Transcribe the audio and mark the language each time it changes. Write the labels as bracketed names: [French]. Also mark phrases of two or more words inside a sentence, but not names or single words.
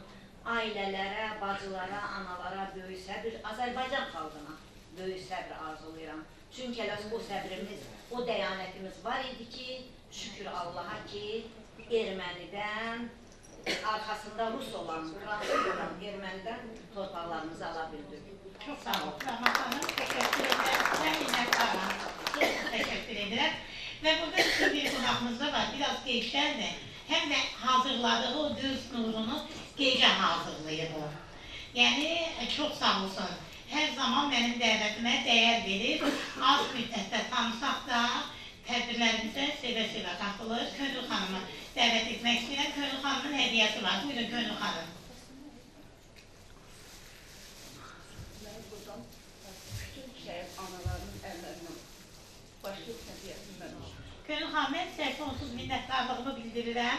[Azerbaijani] Ailələrə, bacılara, analara böyük səbir, Azərbaycan xalqına böyük səbir arzulayıram. Çünki o səbrimiz, o dəyanətimiz var idi ki, şükür Allaha ki, ermənidən, arxasında Rus olan, Fransız olan ermənidən torpaqlarımızı ala bildik. [Turkish] Çok sağ olun. Rahmat Hanım, teşekkür ederim. Ben minnettarım. Çok teşekkür ederim. Ve burada bizim bir konağımız da var. Biraz gençler de hem de hazırladığı o düz nurunu gece hazırlayır o. Yani çok sağ olsun. Her zaman benim dəvətimə değer verir. [Azerbaijani] Az müddətdə tanısaq da tədbirlərimizə sevə-sevə qatılır. Könül xanımı dəvət etmək istəyirəm. Könül xanımın hədiyəsi var. Buyurun Könül xanım. Könül xanım, mən sizə sonsuz minnətdarlığımı bildirirəm.